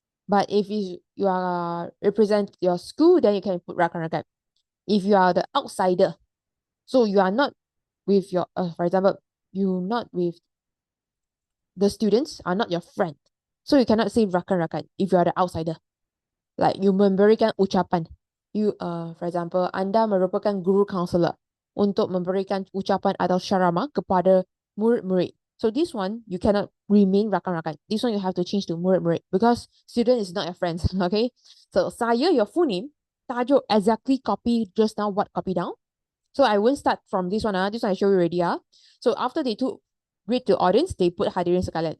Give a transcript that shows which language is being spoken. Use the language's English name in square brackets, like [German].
[English] But if you are represent your school, then you can put rakan-rakan. If you are the outsider, so you are not with your, for example, you not with the students are not your friend. So you cannot say rakan-rakan if you are the outsider. Like you [Malay] memberikan ucapan. [English] You, for example, [Malay] anda merupakan guru counselor untuk memberikan ucapan atau ceramah kepada murid-murid. [English] So this one, you cannot remain rakan-rakan. This one, you have to change to murid-murid because student is not your friends, okay? So saya, your full name, tajuk exactly copy just now what copy down. So I won't start from this one. This one I show you already. So after they took read to audience, they put hadirin sekalian.